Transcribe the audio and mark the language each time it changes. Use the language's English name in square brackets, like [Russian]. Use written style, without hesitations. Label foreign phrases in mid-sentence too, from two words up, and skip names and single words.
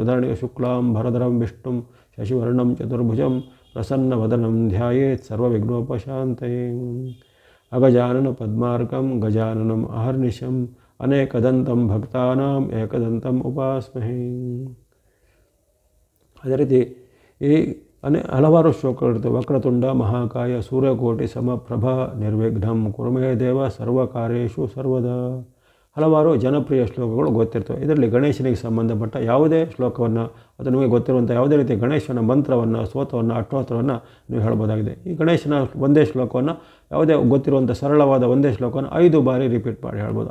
[Sanskrit] ಉದಾಹರಣೆಗೆ शुक्लां भरधरं विष्णुं शशिवर्णं चतुर्भुजं प्रसन्नवदनं ध्यायेत् सर्वविघ्नोपशान्तये. अगजानन पद्मार्कं गजाननं अहर्निशं अनेकदन्तं भक्तानां एकदन्तं उपास्महे. [Kannada] ಅದೇ ರೀತಿ ಈ ಹಲವಾರು ಶ್ಲೋಕಗಳಿರ್ತವೆ. [Sanskrit] वक्रतुण्ड महाकाय सूर्यकोटि समप्रभ निर्विघ्नं कुरुमे देव सर्वकार्येषु सर्वदा. [Kannada] ಹಲವಾರು ಜನಪ್ರಿಯ ಶ್ಲೋಕಗಳು ಗೊತ್ತಿರ್ತವೆ. ಇದರಲ್ಲಿ ಗಣೇಶನಿಗೆ ಸಂಬಂಧಪಟ್ಟ ಯಾವುದೇ ಶ್ಲೋಕವನ್ನು ಅಥವಾ ನಿಮಗೆ ಗೊತ್ತಿರುವಂಥ ಯಾವುದೇ ರೀತಿಯ ಗಣೇಶನ ಮಂತ್ರವನ್ನು, ಸ್ತೋತ್ರವನ್ನು, ಅಷ್ಟೋತ್ತರವನ್ನು ನೀವು ಹೇಳ್ಬೋದಾಗಿದೆ. ಈ ಗಣೇಶನ ಒಂದೇ ಶ್ಲೋಕವನ್ನು, ಯಾವುದೇ ಗೊತ್ತಿರುವಂಥ ಸರಳವಾದ ಒಂದೇ ಶ್ಲೋಕವನ್ನು 5 ಬಾರಿ ರಿಪೀಟ್ ಮಾಡಿ ಹೇಳ್ಬೋದು.